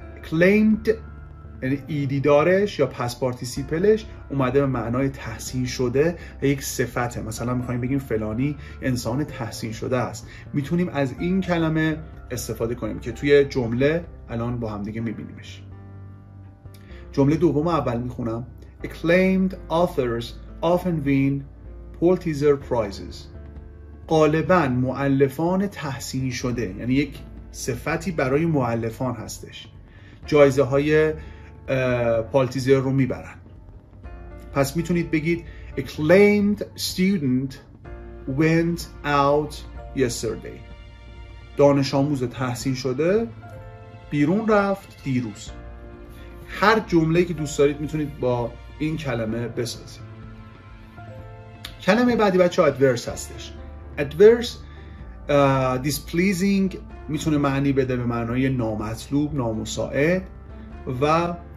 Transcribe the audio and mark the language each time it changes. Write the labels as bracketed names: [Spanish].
[Persian] claimed یعنی ایدی دارش یا پس پارتیسیپلش اومده به معنای تحسین شده و یک صفته. مثلا میخوایم بگیم فلانی انسان تحسین شده است. میتونیم از این کلمه استفاده کنیم که توی جمله الان با هم دیگه میبینیمش. جمله دوم اول میخونم. [English] Acclaimed authors often win Pulitzer prizes. [Persian] غالباً مؤلفان تحسینی شده، یعنی یک صفتی برای مؤلفان هستش، جایزه های پالتیزر رو میبرن. پس میتونید بگید [English] acclaimed student went out yesterday. [Persian] دانش آموز تحسین شده بیرون رفت دیروز. هر جمله‌ای که دوست دارید میتونید با این کلمه بسازید. کلمه بعدی بچه adverse هستش. adverse displeasing میتونه معنی بده به معنای نامطلوب، نامساعد و